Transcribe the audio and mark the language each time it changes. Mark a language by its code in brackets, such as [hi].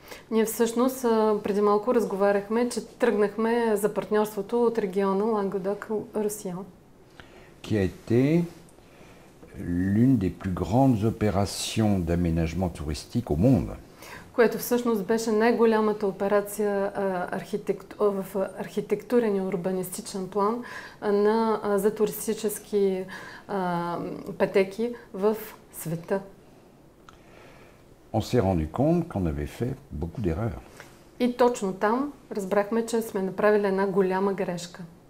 [bg] Ние всъщност преди малко разговаряхме, че тръгнахме за партньорството от региона Languedoc-Roussillon. [fr] Qui a été l'une des plus grandes opérations d'aménagement touristique au monde. [bg] Което всъщност беше най-голямата операция в архитектурен и урбанистичен план за туристически пътеки в света. [fr] On s'est rendu compte qu'on avait fait beaucoup d'erreurs. [bg] И точно там разбрахме, че сме направили една голяма грешка.